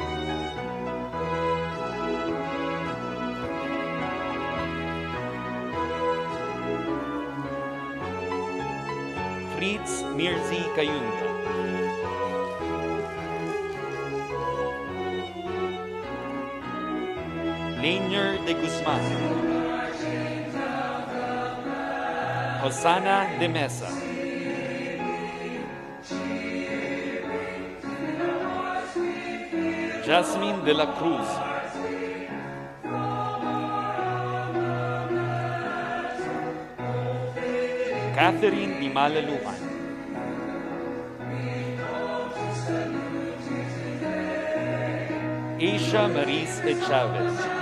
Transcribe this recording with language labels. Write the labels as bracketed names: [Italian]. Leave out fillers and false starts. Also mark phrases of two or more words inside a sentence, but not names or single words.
[Spanish] Fritz Mirzi Kayunda. Lanier de Guzman. Hosanna de Mesa. Jasmine de la Cruz. Catherine Di Malaluhan. Asia Maris E. Chavez.